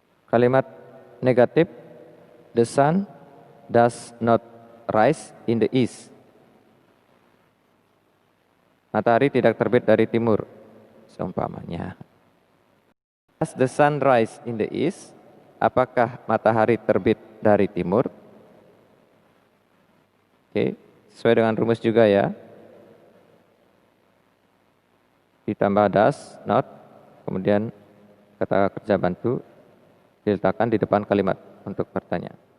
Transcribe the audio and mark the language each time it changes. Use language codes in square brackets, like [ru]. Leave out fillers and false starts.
[id] Kalimat negatif, [en] the sun does not rise in the east. [id] Matahari tidak terbit dari timur, seumpamanya. [en] Does the sun rise in the east? [id] Apakah matahari terbit dari timur? Oke, sesuai dengan rumus juga ya. Ditambah does, not, kemudian kata kerja bantu diletakkan di depan kalimat untuk bertanya.